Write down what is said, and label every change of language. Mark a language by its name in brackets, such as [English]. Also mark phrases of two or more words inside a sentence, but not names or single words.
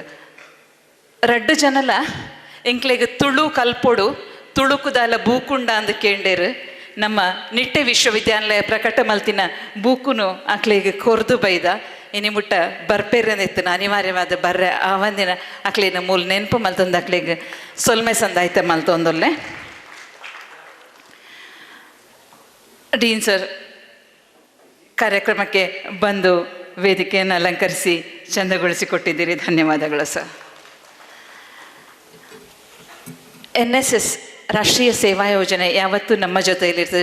[Tulu] 2 ಜನಲ ಎಂಕ್ಲೆಗ್ ತುಳು ಕಲ್ಪೊಡು ತುಳುಕುದಾಲ ಬೂಕುಂಡ ಅಂದು ಕೇಂಡೇರು ನಮ್ಮ ನಿಟ್ಟೆ ವಿಶ್ವವಿದ್ಯಾನಿಲಯ ಪ್ರಕಟ ಮಲ್ತಿನ ಬೂಕುನು ಅಕ್ಲೆಗ್ ಕೊರ್ದು ಬೈದ ಇನಿ ಮುಟ್ಟ ಬರ್ಪೇರನೆತ್ತಿನ ಅನಿವಾರ್ಯವಾದ ಬರ್ರೆ ಆ ಒಂದಿನ ಅಕ್ಲಿನ ಮೂಲ ನೆನಪು ಮಲ್ತೊಂದು ಅಕ್ಲೆಗ್ ಸೊಲ್ಮೆ ಸಂದಾಯ್ತ ಮಲ್ತೊಂದೊಲ್ಲೆ ಡೀನ್ ಸರ್ [Kannada] ಕಾರ್ಯಕ್ರಮಕ್ಕೆ ಬಂದು ವೇದಿಕೆಯನ್ನು ಅಲಂಕರಿಸಿ ಚಂದಗೊಳಿಸಿಕೊಟ್ಟಿದ್ದೀರಿ, ಧನ್ಯವಾದಗಳು ಸರ್. NSS ರಾಷ್ಟ್ರೀಯ ಸೇವಾ ಯೋಜನೆ ಯಾವತ್ತೂ ನಮ್ಮ ಜೊತೆಯಲ್ಲಿರ್ತದೆ.